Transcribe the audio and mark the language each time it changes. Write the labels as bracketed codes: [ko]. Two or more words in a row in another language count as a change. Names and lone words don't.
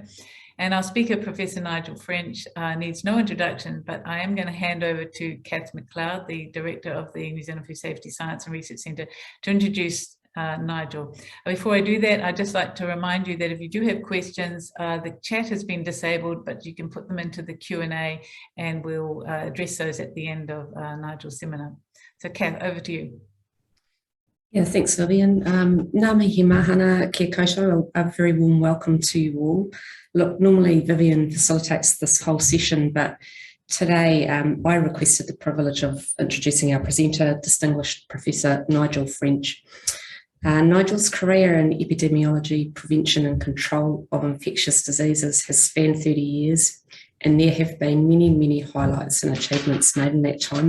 [en] And our speaker, Professor Nigel French, needs no introduction, but I am going to hand over to Kath McLeod, the Director of the New Zealand Food Safety Science and Research Centre, to introduce Nigel. Before I do that, I'd just like to remind you that if you do have questions, the chat has been disabled, but you can put them into the Q&A and we'll address those at the end of Nigel's seminar. So Kath, over to you. Yeah, thanks, Vivian. [mi] Ngā mihi mahana kia koutou, [en] a very warm welcome to you all. Look, normally Vivian facilitates this whole session, but today I requested the privilege of introducing our presenter, distinguished Professor Nigel French. Nigel's career in epidemiology, prevention and control of infectious diseases has spanned 30 years, and there have been many, many highlights and achievements made in that time.